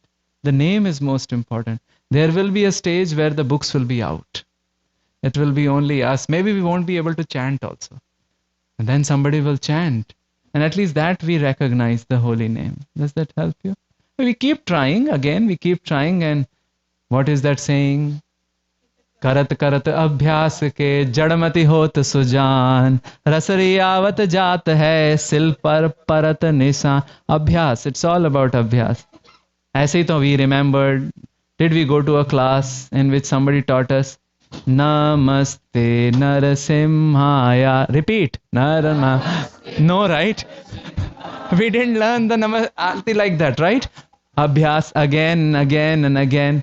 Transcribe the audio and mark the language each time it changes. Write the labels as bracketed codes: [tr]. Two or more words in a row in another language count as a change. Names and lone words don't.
[en] The name is most important. There will be a stage where the books will be out. It will be only us. Maybe we won't be able to chant also. And then somebody will chant. And at least that we recognize the holy name. Does that help you? We keep trying. Again, we keep trying. And what is that saying? [hi] करत करत अभ्यास के जड़मति होत सुजान रसरी आवत जात है सिल पर परत निशान. [en] अभ्यास, it's all about अभ्यास. [hi] ऐसे ही तो [en] we remembered, did we go to a class in which somebody taught us Namaste Narasimhaya? Repeat. No, right? We didn't learn the Namaste like that, right? Abhyas again and again and again.